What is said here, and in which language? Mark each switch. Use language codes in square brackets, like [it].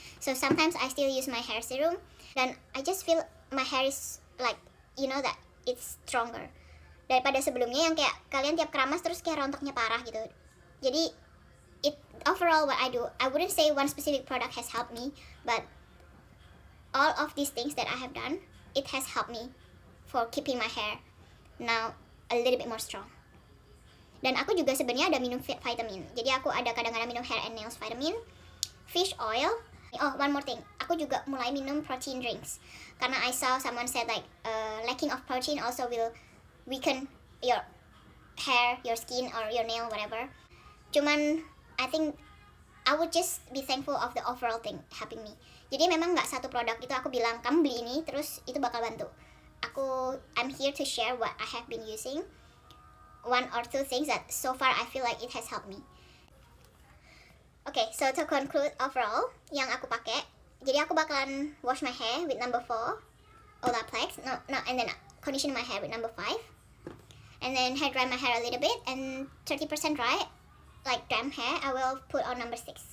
[en] So sometimes I still use my hair serum, dan I just feel my hair is like, you know that it's stronger [id] daripada sebelumnya yang kayak kalian tiap keramas terus kayak rontoknya parah gitu. [en] Jadi it overall what I do, I wouldn't say one specific product has helped me, but all of these things that I have done, it has helped me for keeping my hair now a little bit more strong. [id] Dan aku juga sebenarnya ada minum vitamin. Jadi aku ada kadang-kadang minum hair and nails vitamin, fish oil. [en] Oh, one more thing. [id] Aku juga mulai minum protein drinks. [en] Karena I saw someone said like lacking of protein also will weaken your hair, your skin, or your nail, whatever. Cuman I think I would just be thankful of the overall thing helping me. [id] Jadi memang nggak satu produk itu aku bilang kamu beli ini terus itu bakal bantu. [en] I'm here to share what I have been using, 1 or 2 things that so far I feel like it has helped me. Okay, so to conclude overall, [id] yang aku pakai, jadi aku bakalan [en] wash my hair with number 4, Olaplex, and then condition my hair with number 5, and then hair dry my hair a little bit, and 30% dry, like damp hair, I will put on number 6.